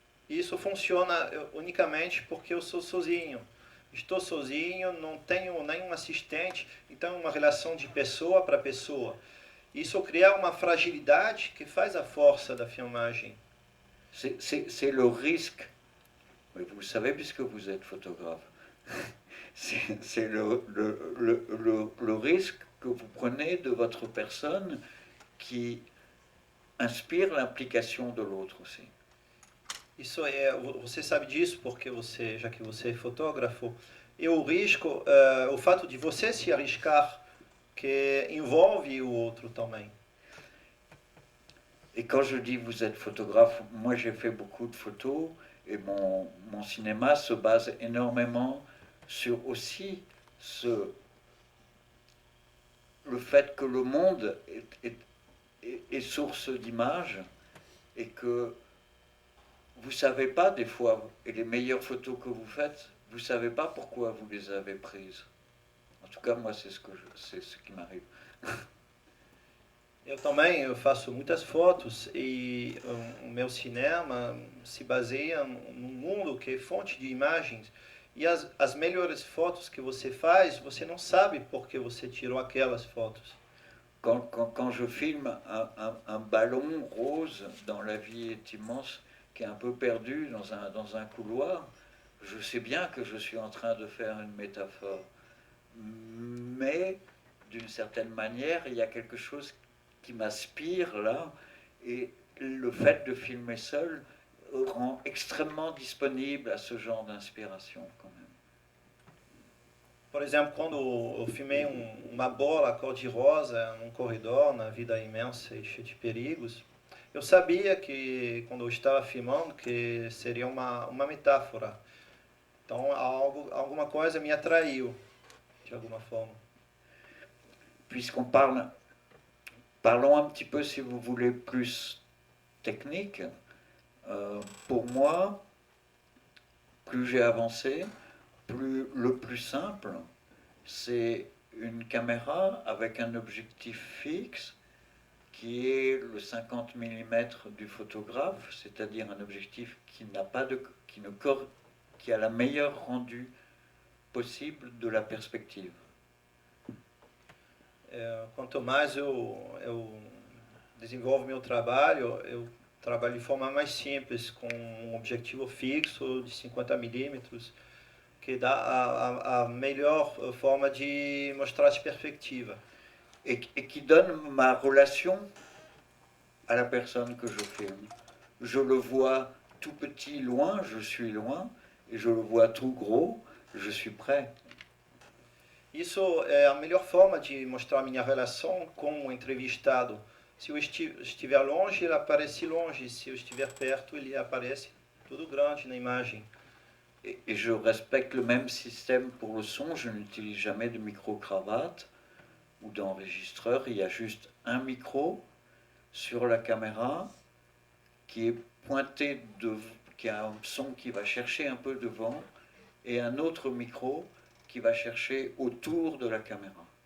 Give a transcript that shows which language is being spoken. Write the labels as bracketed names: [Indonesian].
[Portuguese] Isso funciona unicamente porque eu sou sozinho. Estou sozinho, não tenho nenhum assistente, então é uma relação de pessoa para pessoa. Isso cria uma fragilidade que faz a força da filmagem. [French] C'est le risque. Oui, vous le savez puisque vous êtes photographe. C'est le risque que vous prenez de votre personne qui inspire l'implication de l'autre aussi. [Portuguese] Isso é, você sabe disso porque você, já que você é fotógrafo, e o risco, o fato de você se arriscar, que envolve o outro também. [French] Et quand je dis vous êtes photographe, moi j'ai fait beaucoup de photos et mon cinéma se base énormément sur aussi le fait que le monde est source d'images et que vous ne savez pas des fois, et les meilleures photos que vous faites, vous ne savez pas pourquoi vous les avez prises. En tout cas, moi c'est ce qui m'arrive. [Portuguese] Eu também faço muitas fotos e o meu cinema se baseia num mundo que é fonte de imagens. E as melhores fotos que você faz, você não sabe por que você tirou aquelas fotos. [French] Quand je filme un ballon rose dans La vie est immense, qui est un peu perdu dans un couloir, je sais bien que je suis en train de faire une métaphore. Mais d'une certaine manière, il y a quelque chose qui m'aspire là, et le fait de filmer seul rend extrêmement disponible à ce genre d'inspiration quand même. [Portuguese] Por exemplo, quando eu filmei uma bola cor-de-rosa num corredor, na vida imensa e cheia de perigos, eu sabia que, quando eu estava filmando, que seria uma metáfora. Então, alguma coisa me atraiu, de alguma forma. [French] Puisqu'on parlons un petit peu, si vous voulez, plus technique. Pour moi, plus j'ai avancé, le plus simple, c'est une caméra avec un objectif fixe qui est le 50 mm du photographe, c'est-à-dire un objectif qui a la meilleure rendue possible de la perspective. [Portuguese] Quanto mais eu desenvolvo meu trabalho, eu trabalho de forma mais simples, com um objetivo fixo de 50 milímetros, que dá a melhor forma de mostrar a perspectiva. [French] Et qui donne ma relation à la personne que je filme. Je le vois tout petit loin, je suis loin, et je le vois tout gros, je suis près. [Portuguese] Isso é a melhor forma de mostrar a minha relação com o entrevistado. Se eu estiver longe, ele aparece longe. Se eu estiver perto, ele aparece tudo grande na imagem. [French] Et je respecte le même système pour le son. Je n'utilise jamais de micro-cravate ou d'enregistreur. Il y a juste un micro sur la caméra qui est pointé, qui a un son qui va chercher un peu devant, et un autre micro qui va chercher autour de la caméra.